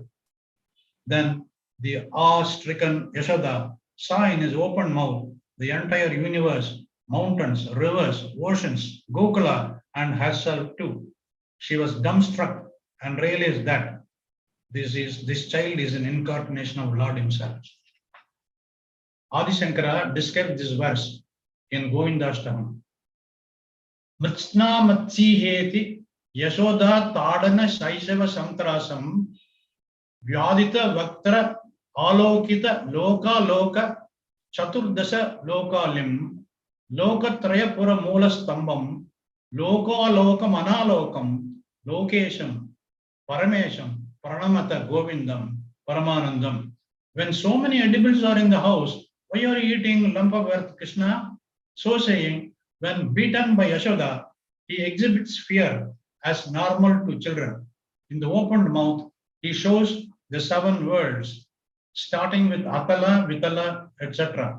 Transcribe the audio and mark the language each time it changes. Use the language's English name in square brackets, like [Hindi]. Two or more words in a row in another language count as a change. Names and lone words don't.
[English] Then the awe-stricken Yashoda saw in his open mouth the entire universe, mountains, rivers, oceans, Gokula, and herself too. She was dumbstruck and realized that this child is an incarnation of Lord himself. Adi Shankara described this verse in Govindashtamam. [Sanskrit] मृत्स्ना मत्सि हेति यशोदा ताडन शैशव सन्त्रासम् व्यादित वक्त्र आलोकित लोक लोक चतुर्दश लोकालिम् लोकत्रय पुर मूल स्तम्भम् लोकालोक मनालोकम् लोकेशम् परमेशम् प्रणमत गोविन्दम् परमानन्दम्. [English] When so many edibles are in the house, why are you eating lump of earth, Krishna? So saying, when beaten by Yashoda, he exhibits fear as normal to children. In the opened mouth, he shows the 7 worlds, starting with Atala, Vitala, etc.